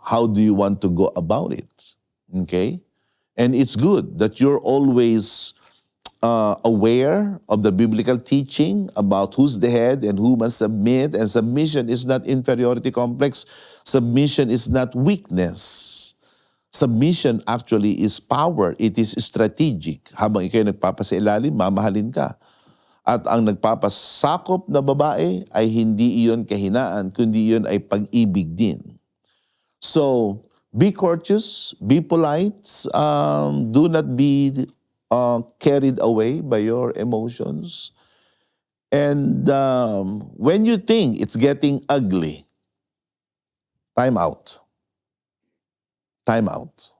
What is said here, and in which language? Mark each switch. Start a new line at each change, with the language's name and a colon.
English: How do you want to go about it? Okay? And it's good that you're always aware of the biblical teaching about who's the head and who must submit. And submission is not inferiority complex. Submission is not weakness. Submission actually is power. It is strategic.
Filipino: Habang ikaw nagpapasailalim, mamahalin ka. At ang nagpapasakop na babae ay hindi iyon kahinaan, kundi iyon ay pag-ibig din.
English: So, be courteous, be polite, do not be carried away by your emotions. And when you think it's getting ugly, time out. Time out.